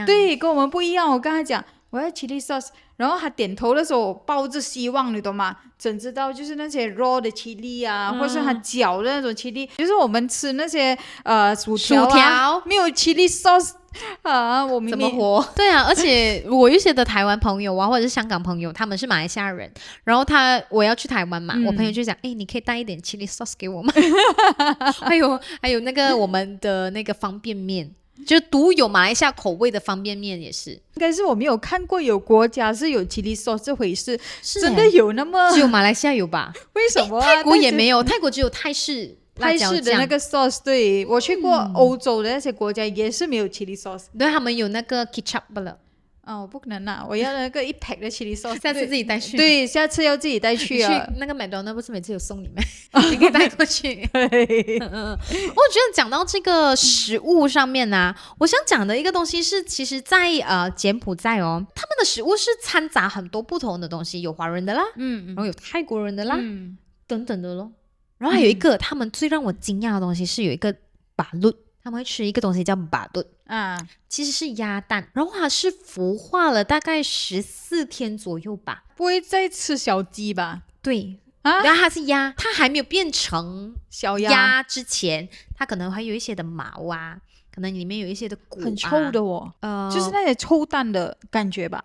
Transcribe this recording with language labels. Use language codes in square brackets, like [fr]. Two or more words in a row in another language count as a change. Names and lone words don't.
[zh] 對，跟我們不一樣。我跟他講我要 [en] chili sauce， [zh] 然後他點頭的時候我抱着希望，你懂嗎？怎知道就是那些 raw 的 chili 或是他攪的那種 chili，就是我們吃那些薯條沒有 chili sauce。我明明怎麼活？对啊，而且我一些的台灣朋友或者是香港朋友，他們是馬來西亞人，然後我要去台灣嘛，我朋友就講你可以帶一點 [en] chili sauce [zh] 給我嗎？還有那個我們的那個方便麵，就獨有馬來西亞口味的方便麵也是。應該是我沒有看過有國家是有 [en] chili sauce [zh] 這回事，真的有那麼只有馬來西亞有吧？為什麼泰國也沒有？泰國只有泰式的那個 sauce。 对，我去過歐洲的那些國家也是沒有 [en] chili sauce， [zh] 对，他們有那個 ketchup 了。我不可能啦，我要那個一 pack 的 [en] chili sauce， [zh] 下次自己帶去。对，下次要自己帶去啊。去那個麥當勞不是每次有送你嗎？你可以帶過去。我覺得講到這個食物上面我想講的一個東西是，其實在柬埔寨他們的食物是摻雜很多不同的東西，有華人的啦，然後有泰國人的啦，等等的咯。然後還有一個他們最讓我驚訝的東西是有一個巴魯，他們會吃一個東西叫巴魯其實是鴨蛋，然後它是孵化了大概14天左右吧。不會再吃小雞吧？對然後它是鴨，它還沒有變成小鴨之前，它可能還有一些的毛可能裡面有一些的骨很臭的就是那些臭蛋的感覺吧。